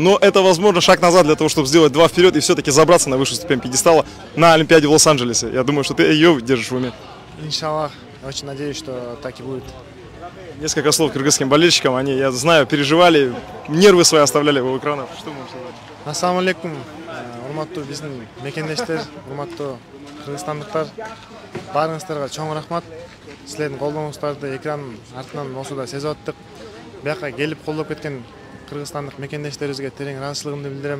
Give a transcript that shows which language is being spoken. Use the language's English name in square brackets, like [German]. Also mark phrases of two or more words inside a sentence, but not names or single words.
[Russian] Но это, возможно, шаг назад для того, чтобы сделать два вперед и все-таки забраться на высшую ступень пьедестала на Олимпиаде в Лос-Анджелесе. Я думаю, что ты ее держишь в уме. Иншаллах, очень надеюсь, что так и будет. Несколько слов кыргызским болельщикам. Они, я знаю, переживали, нервы свои оставляли у экранов. Что можешь сказать? [Arabic] السلام عليكم, [Kyrgyz] урматтуу биздин мекендештер, урматтуу кыргызстандыктар, баарыңыздарга чоң рахмат. Силердин колдооңуңуздарды экран артынан осуда сезип аттык. Бияка келип колдоп кеткен кыргызстандык мекендештерибизге терең ыраазычылыгымды билдирем.